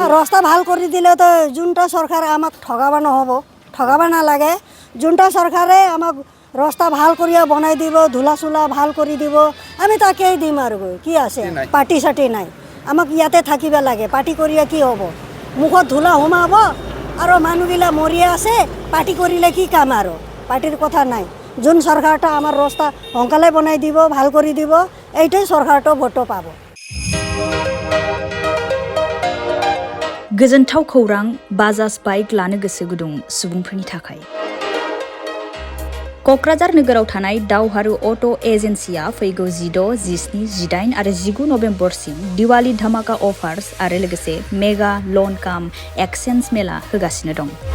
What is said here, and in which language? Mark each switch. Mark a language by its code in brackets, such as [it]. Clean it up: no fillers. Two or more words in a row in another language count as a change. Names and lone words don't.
[as] ৰাস্তা ভাল কৰি দিলেতো যোনটা চৰকাৰে আমাক ঠগাব নহ'ব ঠগাব নালাগে যোনটা চৰকাৰে আমাক ৰাস্তা ভাল কৰি বনাই দিব ধূলা চোলা ভাল কৰি দিব আমি তাকেই দিম আৰু কি আছে পাৰ্টি চাৰ্টি নাই আমাক ইয়াতে থাকিব লাগে পাৰ্টি কৰিয়ে কি হ'ব মুখত ধূলা সোমাব আৰু মানুহবিলাক মৰিয়ে আছে পাৰ্টি কৰিলে কি কাম আৰু পাৰ্টিৰ কথা নাই যোন চৰকাৰটা আমাৰ ৰাস্তা সোনকালে বনাই দিব ভাল কৰি দিব এইটোৱে চৰকাৰটো ভোটটো পাব [brx] गोजोनथाव खौरां बाजाज बाइक लानो गोसो गुदुं सुबुंफोरनि थाखाय क'क्राझार नोगोराव थानाय दावहारु अट' एजेन्सिया फैगौ 16, 17, 18 आरो 19 नभेम्बरसिम दिवाली धामाका अफार्स आरो लोगोसे [en] mega loan cum exchange [brx] मेला होगासिनो दं